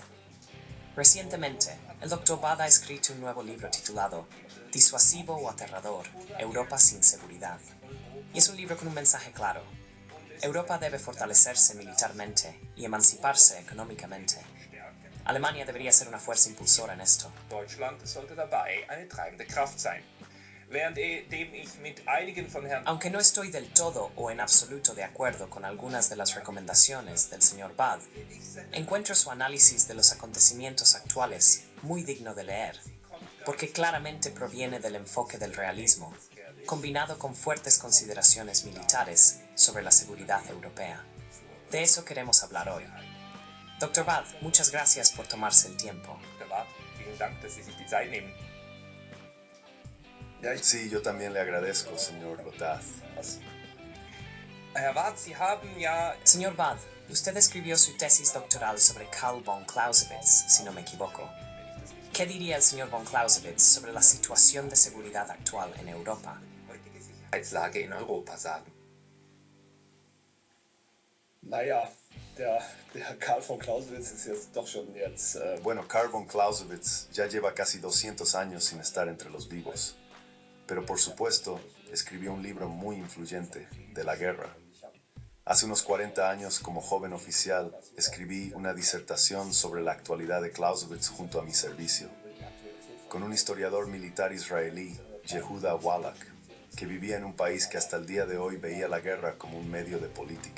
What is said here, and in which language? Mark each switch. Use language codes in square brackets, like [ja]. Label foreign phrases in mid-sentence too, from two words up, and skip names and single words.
[es] Recientemente, el Dr. Wath ha escrito un nuevo libro titulado Disuasivo o aterrador, Europa sin seguridad. Y es un libro con un mensaje claro. Europa debe fortalecerse militarmente y emanciparse económicamente. Alemania debería ser una fuerza impulsora en esto. [de] Deutschland sollte dabei eine treibende Kraft sein. Währenddem ich mit einigen von Herrn... [es] Aunque no estoy del todo o en absoluto de acuerdo con algunas de las recomendaciones del señor Wath, encuentro su análisis de los acontecimientos actuales muy digno de leer, porque claramente proviene del enfoque del realismo, combinado con fuertes consideraciones militares sobre la seguridad europea. De eso queremos hablar hoy. Dr. Wath, muchas gracias por tomarse el tiempo. [de] Dr. Wath, vielen Dank, dass Sie sich die Zeit nehmen. [es] Sí, yo también le agradezco, señor Lotat. [de] Herr Wath, Sie haben ja... [es] Señor Wath, usted escribió su tesis doctoral sobre Karl von Clausewitz, si no me equivoco. ¿Qué diría el señor von Clausewitz sobre la situación de seguridad actual en Europa? [de] heutige Sicherheitslage in Europa sagen? Naja, der Karl von Clausewitz ist jetzt doch schon jetzt... [es] Bueno, Karl von Clausewitz ya lleva casi 200 años sin estar entre los vivos, pero por supuesto escribió un libro muy influyente, de la guerra. Hace unos 40 años, como joven oficial, escribí una disertación sobre la actualidad de Clausewitz junto a mi servicio, con un historiador militar israelí, Yehuda Wallach, que vivía en un país que hasta el día de hoy veía la guerra como un medio de política.